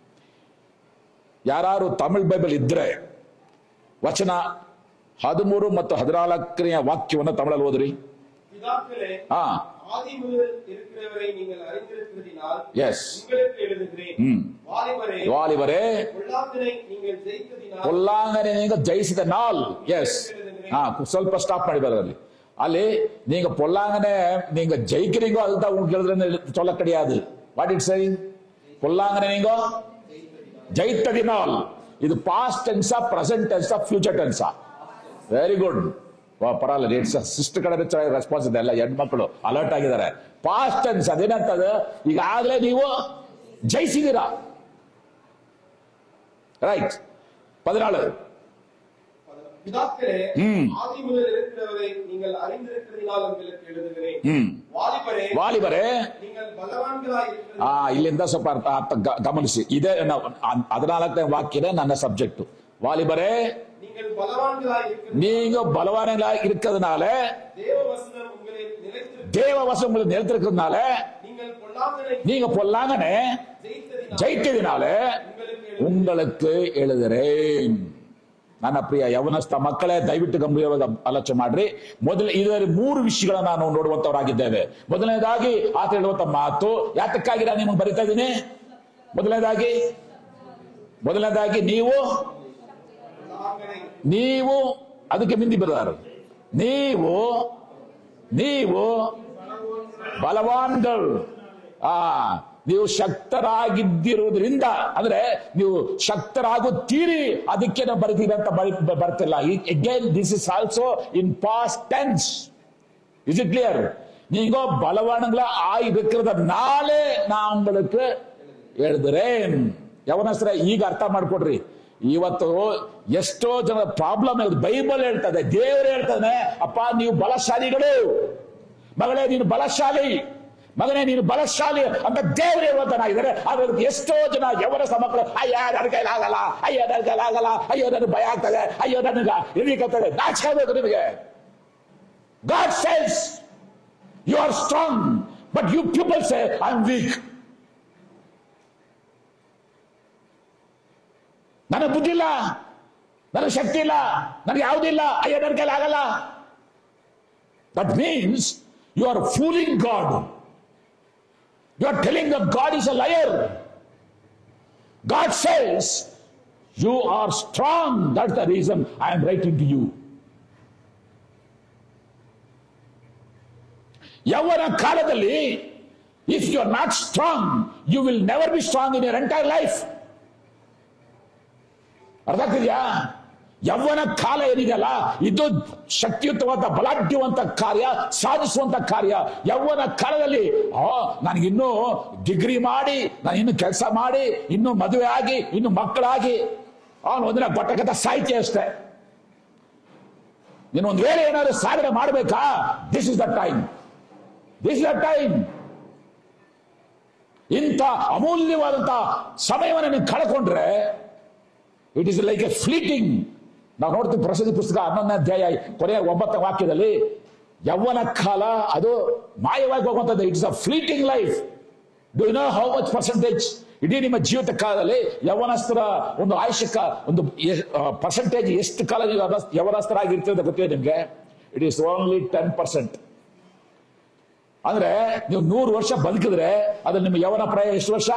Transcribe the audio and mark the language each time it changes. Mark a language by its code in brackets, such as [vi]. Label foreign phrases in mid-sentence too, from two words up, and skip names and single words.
[kn] ಯಾರು ತಮಿಳ್ ಬೈಬಲ್ ಇದ್ರೆ ವಚನ 13 ಮತ್ತು 14ನೇ ವಾಕ್ಯವನ್ನು ತಮಿಳಲ್ಲಿ ಓದ್ರಿ. [ta] ವಾಲಿಬರೇ பொல்லாங்கனை நீங்க ஜெயிசித நாள். [en] எஸ், [kn] ಸ್ವಲ್ಪ ಸ್ಟಾಪ್ ಮಾಡಿ ಬರೋದ್ರಲ್ಲಿ. [ta] ಅಲ್ಲಿ நீங்க பொல்லாங்கனை நீங்க ஜெயிக்கிறீங்க, அதுதான் உங்களுக்கு எழுதுறேன்னு சொல்ல கிடையாது. [en] what it saying? [ta] பொல்லாங்கனை நீங்க ஜெயித்ததினால். [kn] ಇದು [en] past tense, present tense, future tense? very good, [kn] ಪರವಾಗಿಲ್ಲ. ಸಿಸ್ಟರ್ ಕಡೆ ರೆಸ್ಪಾನ್ಸ್ ಇದೆ. ಎಲ್ಲ ಹೆಣ್ಮಕ್ಳು ಅಲರ್ಟ್ ಆಗಿದ್ದಾರೆ. [en] past tense [kn] ಅದೇನಂತದ, ಈಗಾಗಲೇ ನೀವು ಜಯಿಸಿದ್ದೀರಾ. ರೈಟ್. 14. ವಾಲಿಬರೇ, ಇಲ್ಲಿಂದ ಸ್ವಲ್ಪ ಅರ್ಥ ಗಮನಿಸಿ. ಇದೇ 14ನೇ ವಾಕ್ಯನೇ ನನ್ನ ಸಬ್ಜೆಕ್ಟ್. ವಾಲಿಬರೇ, [ta] நீங்க பலவான்களா இருக்கிறதுனால, தேவ வசனம் உங்களுக்கு நிலைத்திருக்கிறதுனால, நீங்க பொல்லாங்கனை ஜெயித்ததினால உங்களுக்கு எழுதுறேன். [kn] ನನ್ನ ಪ್ರಿಯ ಯವನಸ್ಥ ಮಕ್ಕಳೇ, ದಯವಿಟ್ಟು ಗಂಭೀರವಾಗಿ ಆಲೋಚನೆ ಮಾಡ್ರಿ. ಇದರಲ್ಲಿ 3 ವಿಷಯಗಳನ್ನ ನಾವು ನೋಡುವಂತವರಾಗಿದ್ದೇವೆ. ಮೊದಲನೇದಾಗಿ ಆತ ಹೇಳುವಂತ ಮಾತು, ಯಾತಕ್ಕಾಗಿ ನಾನು ನಿಮಗೆ ಬರಿತಾ ಇದ್ದೀನಿ? ಮೊದಲನೇದಾಗಿ ನೀವು ಅದಕ್ಕೆ ಮಿಂದಿ ಬರೆದಾರು. ನೀವು ಬಲವಾನ್ಗಳು, ನೀವು ಶಕ್ತರಾಗಿದ್ದಿರುವುದರಿಂದ, ಅಂದ್ರೆ ನೀವು ಶಕ್ತರಾಗುತ್ತೀರಿ, ಅದಕ್ಕೆ ನಾವು ಬರೀತೀರಿ ಅಂತ ಬರ್ತಿಲ್ಲ. [en] Again this is also in past tense. Is it clear? [ta] நீங்க பலவான்களா ஆயிருக்கிறதுனாலே நான் உங்களுக்கு எழுதுறேன். [kn] ಯವನಸ್ಥರ ಈಗ ಅರ್ಥ ಮಾಡ್ಕೊಡ್ರಿ. ಇವತ್ತು ಎಷ್ಟೋ ಜನ ಪ್ರಾಬ್ಲಮ್ ಇರೋದು. ಬೈಬಲ್ ಹೇಳ್ತದೆ, ದೇವರು ಹೇಳ್ತಾನೆ, ಅಪ್ಪ ನೀವು ಬಲಶಾಲಿಗಳು, ಮಗಳೇ ನೀನು ಬಲಶಾಲಿ, ಮಗನೇ ನೀನು ಬಲಶಾಲಿ ಅಂತ ದೇವರು ಹೇಳುವಂತನಾಗಿದ್ದಾರೆ. ಆದ್ರೆ ಎಷ್ಟೋ ಜನ ಯವನಸ್ಥ ಮಕ್ಕಳು, ಅಯ್ಯ ನನ್ನ ಕೈಲಾಗಲ್ಲ, ಅಯ್ಯೋ ನನ್ನ ಕೈಲಾಗಲ್ಲ, ಅಯ್ಯೋ ನನಗೆ ಭಯ ಆಗ್ತದೆ, ಅಯ್ಯೋ ನನಗೆ ಇರಲಿಕ್ಕಂತದೆ. ನಾಚಿಕೆ ನಿಮಗೆ. [en] God says you are strong, but you people say I am weak. [kn] ನನಗೆ ಬುದ್ಧಿ ಇಲ್ಲ, ನನಗೆ ಶಕ್ತಿ ಇಲ್ಲ, ನನಗೆ ಯಾವುದಿಲ್ಲ, ಅಯ್ಯೋ ನನ್ನ ಕೈಲಿ ಆಗಲ್ಲ. [en] That means you are fooling God. You are telling that God is a liar. God says you are strong. That's the reason I am writing to you. [kn] ಯೌವನ ಕಾಲದಲ್ಲಿ [en] if you are not strong, you will never be strong in your entire life. [kn] ಅರ್ಥ ಆಗ್ತಿದ್ಯಾ? ಯೌವನ ಕಾಲ ಏನಿದೆಯಲ್ಲ, ಇದು ಶಕ್ತಿಯುತವಾದ ಬಲಾಢ್ಯವಂತ ಕಾರ್ಯ, ಸಾಧಿಸುವಂತ ಕಾರ್ಯ. ಯೌವನ ಕಾಲದಲ್ಲಿ ನನಗಿನ್ನೂ ಡಿಗ್ರಿ ಮಾಡಿ, ನಾನು ಇನ್ನು ಕೆಲಸ ಮಾಡಿ, ಇನ್ನು ಮದುವೆ ಆಗಿ, ಇನ್ನು ಮಕ್ಕಳಾಗಿ, ಅವನು ಒಂದಿನ ಬಟ್ಟಕತ್ತ ಸಾಹಿತ್ಯ ಅಷ್ಟೇ. ನೀನು ಒಂದು ವೇಳೆ ಏನಾದ್ರು ಸಾಧನೆ ಮಾಡಬೇಕಾ, [en] This is the time. This is the time. [kn] ಇಂಥ ಅಮೂಲ್ಯವಾದಂತಹ ಸಮಯವನ್ನು ನೀವು ಕಳ್ಕೊಂಡ್ರೆ [en] it is like a fleeting. [kn] ನಾವು ನೋಡ್ತೀವಿ ಪ್ರಸಿದ್ಧ ಪುಸ್ತಕ 11ನೇ ಅಧ್ಯಾಯ ಕೊನೆಯ 9ನೇ ವಾಕ್ಯದಲ್ಲಿ, ಯೌವನ ಕಾಲ ಅದು ಮಾಯವಾಗಿ ಹೋಗುವಂಥದ್ದು. [en] It's a fleeting life. Do you know how much percentage [kn] ಇಡೀ ನಿಮ್ಮ ಜೀವಿತ ಕಾಲದಲ್ಲಿ ಯೌವನಸ್ಥರ ಒಂದು ಆಯುಷ್ಯಕ ಒಂದು ಪರ್ಸೆಂಟೇಜ್ ಎಷ್ಟು ಕಾಲ ನೀವು ಯೌವನಸ್ಥರಾಗಿರ್ತೀರ ಅಂತ ಗೊತ್ತಿದೆ ನಿಮಗೆ? [en] It is only 10%. [kn] ಅಂದ್ರೆ ನೀವು 100 ವರ್ಷ ಬದುಕಿದ್ರೆ ಅದು ನಿಮ್ಮ ಯೌವನ ಪ್ರಾಯ ಎಷ್ಟು ವರ್ಷ?